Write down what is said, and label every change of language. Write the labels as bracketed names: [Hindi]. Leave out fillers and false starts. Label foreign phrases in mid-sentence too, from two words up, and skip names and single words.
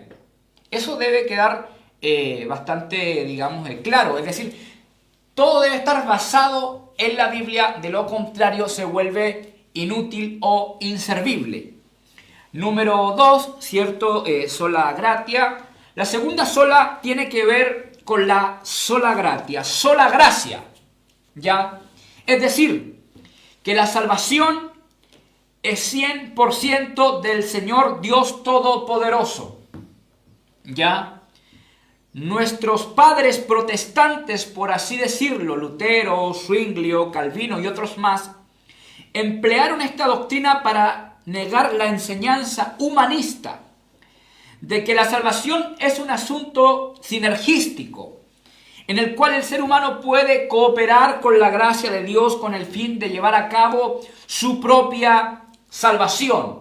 [Spanish] Eso debe quedar bastante, digamos, claro. Es decir, todo debe estar basado en la Biblia, de lo contrario se vuelve inútil o inservible. Número 2, ¿cierto? [Latin] Sola gratia. [Spanish] La segunda sola tiene que ver con la [Latin] sola gratia, [Spanish] sola gracia. ¿Ya? Es decir, que la salvación es 100% del Señor Dios Todopoderoso. ¿Ya? Nuestros padres protestantes, por así decirlo, Lutero, Zwinglio, Calvino y otros más, emplearon esta doctrina para negar la enseñanza humanista de que la salvación es un asunto sinergístico, en el cual el ser humano puede cooperar con la gracia de Dios con el fin de llevar a cabo su propia salvación.